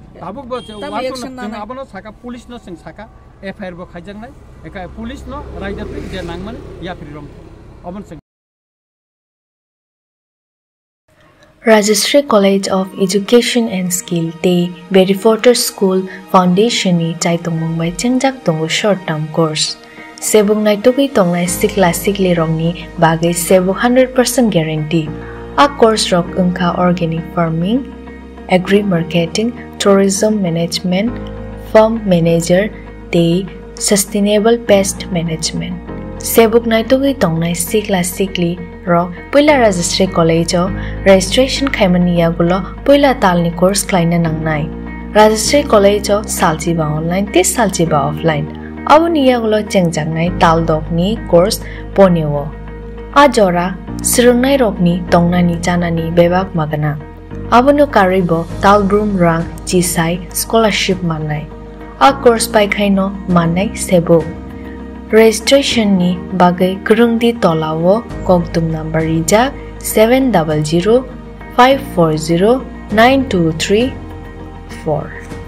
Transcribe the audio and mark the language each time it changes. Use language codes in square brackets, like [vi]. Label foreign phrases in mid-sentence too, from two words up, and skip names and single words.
[trp] tabuk bo wan abono saka police no sing saka FIR bo khaijang nai eka police no rider pri je nangman ya prirom obon sing Rajashree College of Education and Skill te Berryforter School Foundation ni chaitung mumbai chengjak tongo [en] short term course [trp] sebung nai togi tongnai sikla sikli rongni bagai sebu [en] 100% guarantee a course [trp] rok ungkha [en] organic farming agri marketing tourism management farm manager te sustainable pest management [trp] sebuk nai togi tongnai sikla sikli rok poila Rajashree College o registration khaimania gulo poila talni course klaina nangnai Rajashree College o saljiba online te saljiba offline awniya gulo chengjangnai taldokni course ponewo ajora sirungnai rokni tongnani janani bebak magana abono karibo talbrum rang jisai scholarship manai a course pai khaino manai sebo registration ni bagai kurungdi tolawo koktum number ija 700540923 4